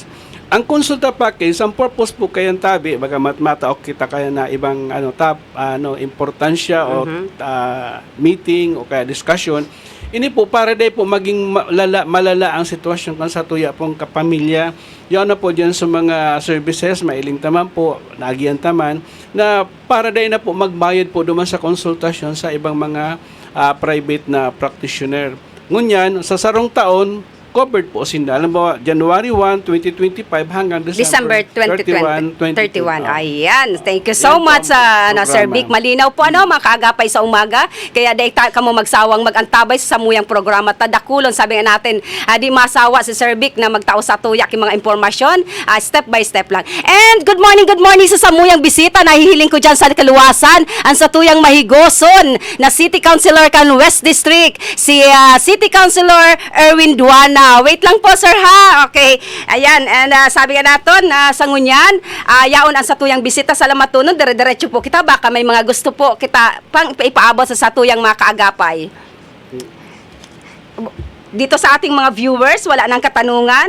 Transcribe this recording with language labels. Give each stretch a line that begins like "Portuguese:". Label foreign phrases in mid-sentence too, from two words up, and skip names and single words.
Bikol: Ang konsulta package, ang purpose po kayang tabi, bagamat mataok kita kaya na ibang importansya o meeting o kaya discussion, ini po para day po maging malala ang sitwasyon kan sa tuya pong kapamilya. Yan na po dyan sa mga services, mailing taman po, nagiyan taman, na para day na po magbayad po duman sa konsultasyon sa ibang mga private na practitioner. Ngunyan, sa sarong taon,
Filipino: covered po sila. Alam mo, January 1, 2025 hanggang December December 2031. 31. Ayan.
English: Thank you so
Filipino: Yan po
English: much,
Filipino: ang
English: Sir
Filipino: programa.
English: Vic.
Bikol: Malinaw po, mga kaagapay sa umaga. Kaya dahil ka mo magsawang mag-antabay sa samuyang programa. Tadakulon, sabi nga natin, di masawa si Sir Vic na magtao sa tuyak yung mga impormasyon.
English: Step by step
Bikol: lang.
English: And good morning
Bikol: sa samuyang bisita. Nahihiling ko dyan sa kaluwasan. Ang sa tuyang mahigoson na City Councilor kan West District. Si City Councilor Erwin Duana.
Filipino: Wait lang po, sir, ha? Okay.
Bikol: Ayan, and sabi nga natin, sa ngunyan, yaon ang satuyang bisita sa lamatunon, dire-diretso po kita, baka may mga gusto po kita pang ipaabot sa satuyang mga kaagapay.
Filipino: Dito sa ating mga viewers, wala nang katanungan.